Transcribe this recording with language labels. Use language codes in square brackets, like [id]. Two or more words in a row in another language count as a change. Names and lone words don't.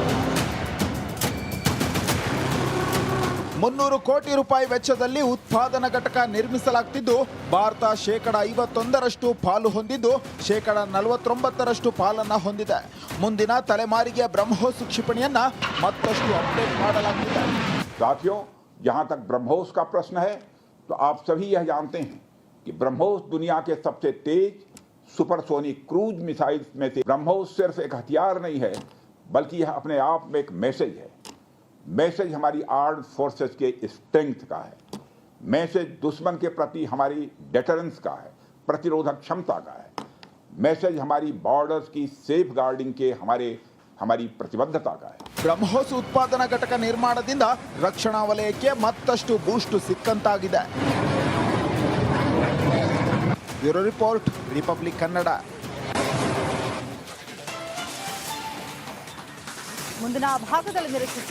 [kn] 300 ಕೋಟಿ ರೂಪಾಯಿ ವೆಚ್ಚದಲ್ಲಿ ಉತ್ಪಾದನಾ ಘಟಕ ನಿರ್ಮಿಸಲಾಗುತ್ತಿದ್ದು, ಭಾರತ %51 ಪಾಲು ಹೊಂದಿದ್ದು, %49 ಪಾಲನ್ನ ಹೊಂದಿದೆ. ಮುಂದಿನ ತಲೆಮಾರಿಗೆ ಬ್ರಹ್ಮೋಸ್ ಕ್ಷಿಪಣಿಯನ್ನ ಮತ್ತಷ್ಟು ಅಪ್ಡೇಟ್ ಮಾಡಲಾಗುತ್ತಿದೆ. [hi] साथियों, जहां तक ब्रह्मोस का प्रश्न है तो आप सभी यह जानते हैं कि ब्रह्मोस दुनिया के सबसे तेज [en] supersonic cruise missiles [hi] में से। ब्रह्मोस सिर्फ एक हथियार नहीं है, बल्कि यह अपने आप में एक मैसेज है। मैसेज हमारी [en] armed forces [hi] के स्ट्रेंथ का है। मैसेज दुश्मन के प्रति हमारी डेटरेंस का है, प्रतिरोधक क्षमता का है। मैसेज हमारी बॉर्डर्स की [en] safe guarding [hi] के हमारी प्रतिबद्धता का है. [kn] ಬ್ರಹ್ಮೋಸ್ ಉತ್ಪಾದನಾ ಘಟಕ ನಿರ್ಮಾಣದಿಂದ ರಕ್ಷಣಾ ವಲಯಕ್ಕೆ ಮತ್ತಷ್ಟು ಬೂಸ್ಟ್ ಸಿಕ್ಕಂತಾಗಿದೆ. [en] bureau report, [kn] ರಿಪಬ್ಲಿಕ್ ಕನ್ನಡ. ಮುಂದಿನ ಭಾಗದಲ್ಲಿ ನಿರೀಕ್ಷಿಸಿ.